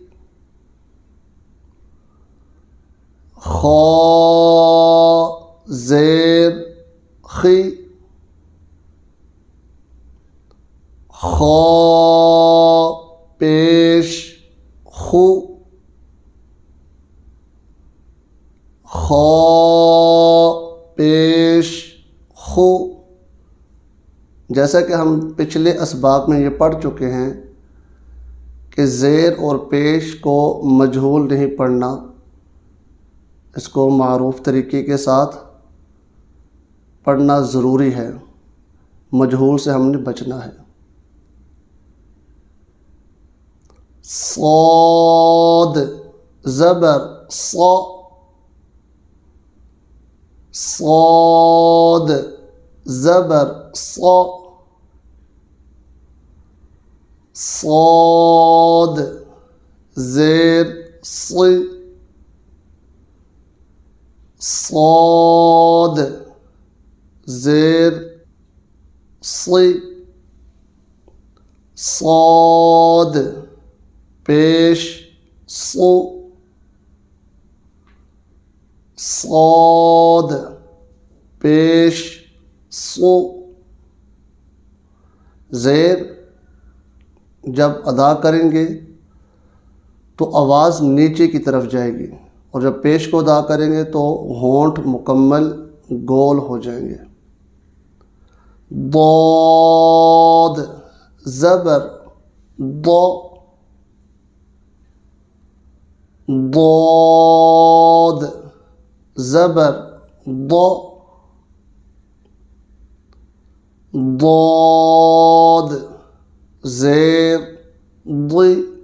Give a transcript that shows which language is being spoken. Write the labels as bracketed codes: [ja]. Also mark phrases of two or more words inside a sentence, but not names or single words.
[ur] خ، زیر خی، خ، پیش خو، خ، پیش خو۔ جیسا کہ ہم پچھلے اسباق میں یہ پڑھ چکے ہیں کہ زیر اور پیش کو مجہول نہیں پڑھنا، اس کو معروف طریقے کے ساتھ پڑھنا ضروری ہے، مجہول سے ہم نے بچنا ہے۔ صاد، زبر ص، صاد، زبر ص، صاد، زیر ص صاد زیر ص صاد پیش ص صاد پیش ص زیر جب ادا کریں گے تو آواز نیچے کی طرف جائے گی، اور جب پیش کو ادا کریں گے تو ہونٹ مکمل گول ہو جائیں گے۔ ضاد زبر ض ضاد زبر ض ضاد زیر ض